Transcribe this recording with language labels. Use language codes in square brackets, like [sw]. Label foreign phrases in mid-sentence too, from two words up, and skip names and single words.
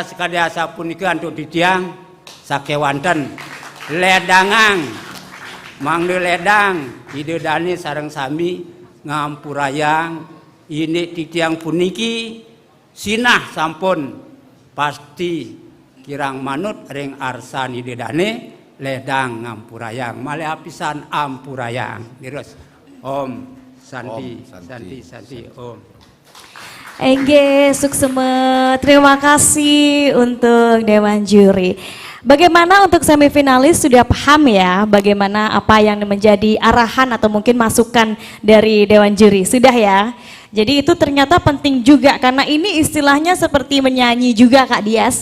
[ban] sekadya sapunika antuk titiang sakewanten ledangang mangde ledang ide dani sareng sami ngampurayang ini titiang puniki sinah sampun pasti kirang manut ring arsan ide dani ledang ngampurayang malih apisan ampurayang terus om santi om Engge, sukseme. [id] Terima kasih untuk Dewan Juri. Bagaimana untuk semifinalis sudah paham ya bagaimana apa yang menjadi arahan atau mungkin masukan dari Dewan Juri? Sudah ya? Jadi itu ternyata penting juga karena ini istilahnya seperti menyanyi juga Kak Dias.